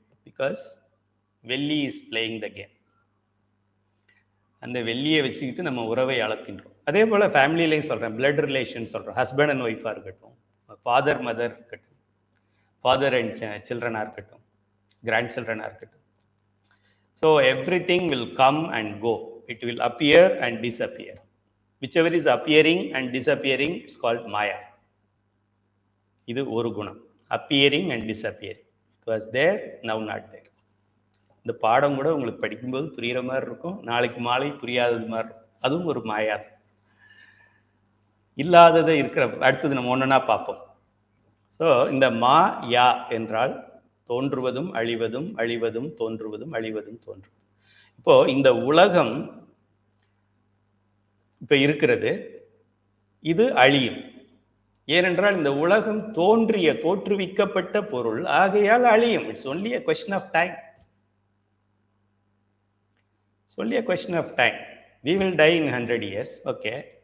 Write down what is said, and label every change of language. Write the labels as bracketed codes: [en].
[ta] Because வெள்ளி is playing the game. அந்த வெள்ளியை வச்சுக்கிட்டு நம்ம உறவை அளக்கின்றோம். அதே போல் ஃபேமிலியிலையும் சொல்கிறேன், பிளட் ரிலேஷன் சொல்கிறோம், ஹஸ்பண்ட் அண்ட் ஒய்ஃபாக இருக்கட்டும், ஃபாதர் மதர் இருக்கட்டும், ஃபாதர் அண்ட் சில்ட்ரனாக இருக்கட்டும், கிராண்ட் சில்ட்ரனாக இருக்கட்டும். [en] So everything will come and go, it will appear and disappear. whichever is appearing and disappearing, it's called maya. [ta] இது ஒரு குணம், appearing and disappearing. [en] It was there, now not there. [ta] இந்த பாடம் கூட உங்களுக்கு படிக்கும்போது புரிகிற மாதிரி இருக்கும், நாளைக்கு மாலை புரியாதது மாதிரி இருக்கும். அதுவும் ஒரு மாயா. இல்லாததை இருக்கிற அடுத்தது நம்ம ஒன்றுனா பார்ப்போம். ஸோ இந்த மா யா என்றால் தோன்றுவதும் அழிவதும், அழிவதும் தோன்றுவதும், அழிவதும் தோன்றும். இப்போ இந்த உலகம் இப்ப இருக்கிறது, இது அழியும். ஏனென்றால் இந்த உலகம் தோற்றுவிக்கப்பட்ட பொருள், ஆகையால் அழியும். [en] It's only a question of time. It's only a question of time. We will die in 100 years, okay.